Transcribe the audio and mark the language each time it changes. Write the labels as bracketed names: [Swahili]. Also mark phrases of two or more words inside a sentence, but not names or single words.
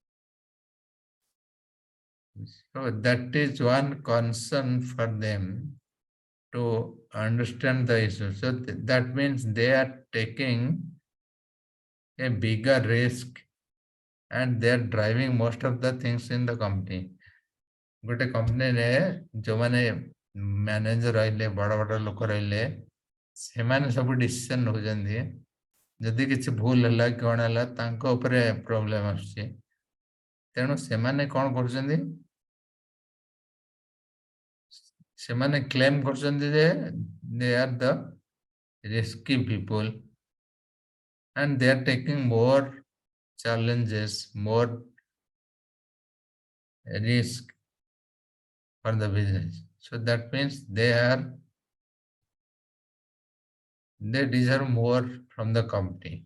[English] So that is one concern for them to understand the issue. So that means they are taking a bigger risk and they are driving most of the things in the company. [Odia] ଗୋଟେ କମ୍ପାନୀରେ ଯୋଉମାନେ ମ୍ୟାନେଜର ରହିଲେ, ବଡ଼ ବଡ଼ ଲୋକ ରହିଲେ, ସେମାନେ ସବୁ ଡିସିସନ ନେଉଛନ୍ତି। ଯଦି କିଛି ଭୁଲ ହେଲା କଣ ହେଲା, ତାଙ୍କ ଉପରେ ପ୍ରୋବ୍ଲେମ ଆସୁଛି। ତେଣୁ ସେମାନେ କଣ କରୁଛନ୍ତି? ସେମାନେ କ୍ଲେମ କରୁଛନ୍ତି ଯେ [English] they are the risky people and they are taking more challenges, more risk for the business. So that means they deserve more from the company.